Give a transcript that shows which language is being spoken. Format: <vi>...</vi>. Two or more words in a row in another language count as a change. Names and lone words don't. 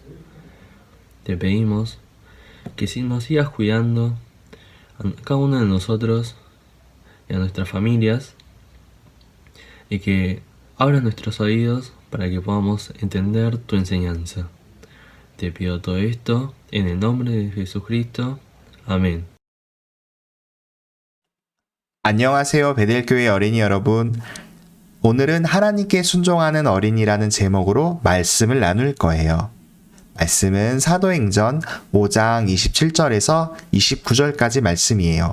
<es>Te pedimos que si nos sigas cuidando a cada uno de nosotros y a nuestras familias y que abras nuestros oídos para que podamos entender tu enseñanza. Te pido todo esto en el nombre de Jesucristo. Amén.</es> <ko>안녕하세요, 베델교회 어린이 여러분. 오늘은 하나님께 순종하는 어린이라는 제목으로 말씀을 나눌 거예요. 말씀은 사도행전 5장 27절에서 29절까지 말씀이에요.</ko>